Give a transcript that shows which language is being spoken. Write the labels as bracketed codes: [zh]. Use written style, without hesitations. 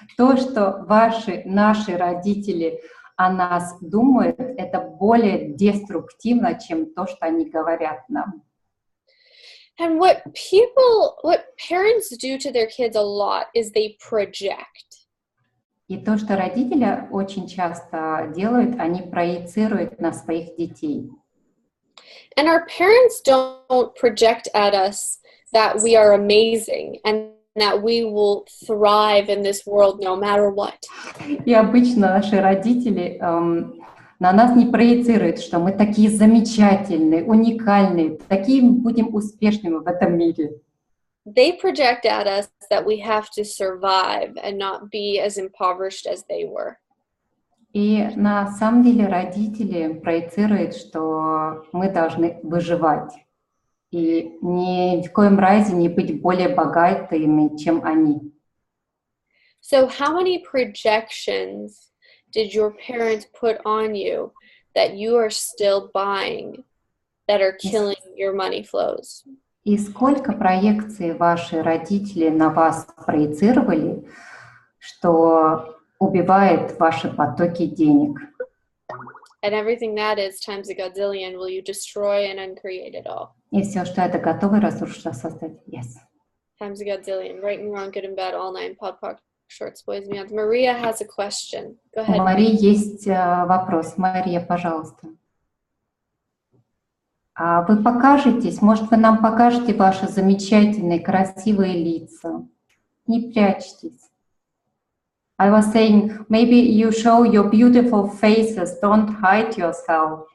[ru] То, что наши родители о нас думают, это более деструктивно, чем то, что они говорят нам. [en] And what parents do to their kids a lot is they project. [ru] И то, что родители очень часто делают, они проецируют на своих детей. [en] And our parents don't project at us that we are amazing and that we will thrive in this world no matter what. [ru] И обычно наши родители на нас не проецируют, что мы такие замечательные, уникальные, такие будем успешными в этом мире. [en] They project at us that we have to survive and not be as impoverished as they were. [ru] И на самом деле родители проецируют, что мы должны выживать. И ни в коем разе не быть более богатыми, чем они. [en] So how many projections did your parents put on you that you are still buying that are killing your money flows? [ru] И сколько проекций ваши родители на вас проецировали, что убивает ваши потоки денег? [en] And everything that is times a godzillion, will you destroy and uncreate it all? [ru] И все, что это готово разрушить, создать. [en] Yes. Times a godzillion. Right and wrong, good and bad, all nine. Pod, pod, shorts, boys, beyond. Maria has a question. Go ahead. [ru] У Марии есть вопрос. Мария, пожалуйста. А вы покажетесь, может, вы нам покажете ваши замечательные, красивые лица. Не прячьтесь. [en] I was saying, maybe you show your beautiful faces, don't hide yourself.